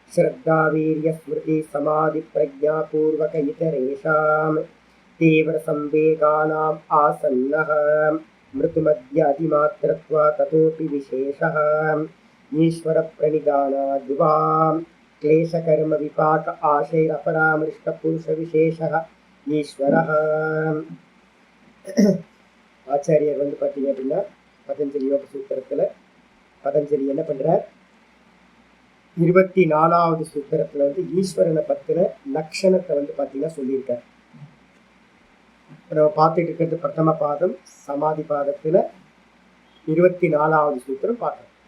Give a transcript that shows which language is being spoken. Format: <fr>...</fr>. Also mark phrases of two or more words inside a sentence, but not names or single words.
<sa>श्रद्धावीर्यस्मृतिसमाधिप्रज्ञापूर्वक इतरेषां तीव्रसंवेगानाम् आसन्नः मृतुमध्यादिमात्रत्वा ततोऽपि विशेषः ईश्वरप्रणिधानाद्वा क्लेशकर्म विपाक आशैरपरामृष्टपुरुषविशेषः ईश्वरः।</sa> <ta>ஆச்சாரியர் பார்த்தீங்க அப்படின்னா பதஞ்சலி யோக சூத்திரத்தில் பதஞ்சலி என்ன பண்ணுறார், 24வது சூத்திரத்தில் ஈஸ்வரனை பற்றின லட்சணத்தை பார்த்தீங்கன்னா சொல்லியிருக்கார். நம்ம பார்த்துட்டு இருக்கிறது பிரதம பாதம், சமாதி பாதத்தில் 24வது சூத்திரம் பார்க்கணும்.</ta>